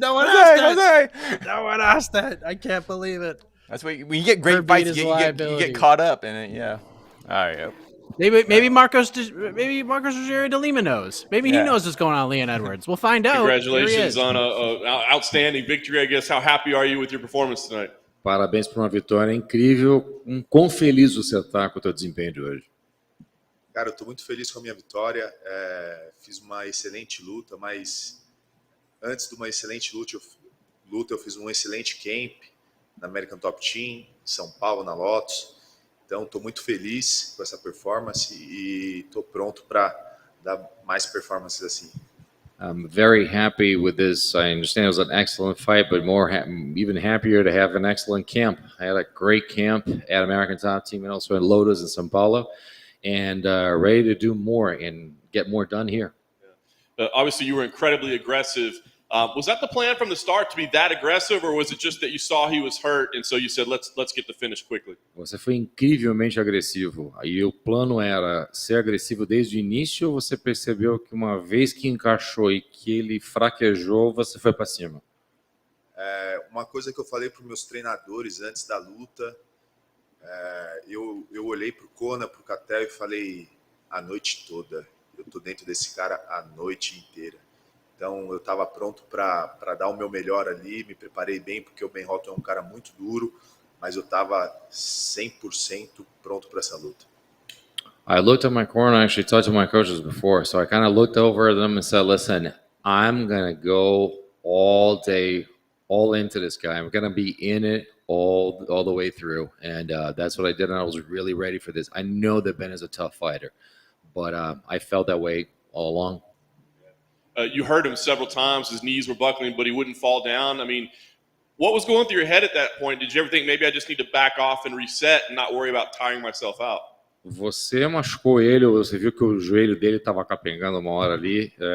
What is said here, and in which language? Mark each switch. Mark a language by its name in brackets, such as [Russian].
[English] No one asked that. No one asked that. I can't believe it. That's what when you get great fights, you get caught up in it. Yeah. All right. Yep. Maybe Marcos Rogério de Lima knows. Maybe he knows what's going on with Leon Edwards. We'll find out. Congratulations on an outstanding victory, I guess. How happy are you with your performance tonight? [Portuguese] Parabéns por uma vitória incrível. Quão feliz você está com o teu desempenho de hoje? Cara, eu estou muito feliz com a minha vitória. Fiz uma excelente luta, mas antes de uma excelente luta, eu fiz um excelente camp na American Top Team, em São Paulo, na Lotus. Então, estou muito feliz com essa performance e estou pronto para dar mais performances assim. [English] I'm very happy with this. I understand it was an excellent fight, but even happier to have an excellent camp. I had a great camp at American Top Team and also in Lotus and São Paulo, and ready to do more and get more done here. Obviously, you were incredibly aggressive Was that the plan from the start, to be that aggressive, or was it just that you saw he was hurt and so you said, let's get the finish quickly? [Portuguese] Você foi incrivelmente agressivo. Aí o plano era ser agressivo desde o início ou você percebeu que uma vez que encaixou e que ele fraquejou, você foi para cima? Uma coisa que eu falei para os meus treinadores antes da luta, eu olhei para o Kona, para o Catel e falei a noite toda. Eu tô dentro desse cara a noite inteira. Então eu estava pronto para dar o meu melhor ali, me preparei bem, porque o Ben Hotton é um cara muito duro, mas eu estava 100% pronto para essa luta. [English] I looked at my corner. I actually talked to my coaches before, so I kind of looked over at them and said, "Listen, I'm gonna go all day, all into this guy. I'm gonna be in it all the way through." And that's what I did, and I was really ready for this. I know that Ben is a tough fighter, but I felt that way all along. You heard him several times. His knees were buckling, but he wouldn't fall down. I mean, what was going through your head at that point? Did you ever think maybe I just need to back off and reset and not worry about tiring myself out? [Portuguese] Você machucou ele, ou você viu que o joelho dele estava capengando uma hora ali?